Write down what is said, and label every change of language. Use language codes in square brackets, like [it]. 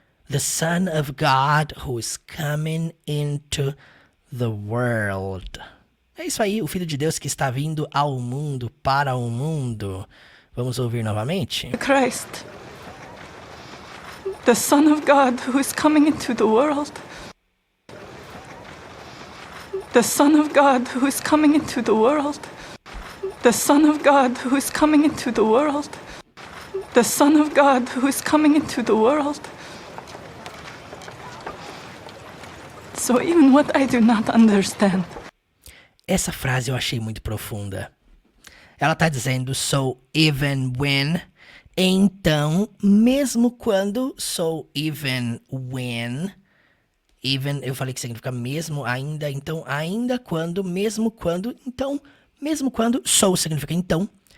[en] The Son of God who is coming into the world. [pt] É isso aí, o Filho de Deus que está vindo ao mundo, para o mundo. Vamos ouvir novamente? [en] Christ, the Son of God who is coming into the world. The Son of God who is coming into the world. The Son of God who is coming into the world. The Son of God who is coming into the world. So even what I do not understand. [pt] Essa frase eu achei muito profunda. Ela tá dizendo [en] so even when. [pt] Então, mesmo quando, [en] so even when. [pt] Even, eu falei que significa mesmo, ainda, então, ainda quando, mesmo quando, então, mesmo quando, so significa então.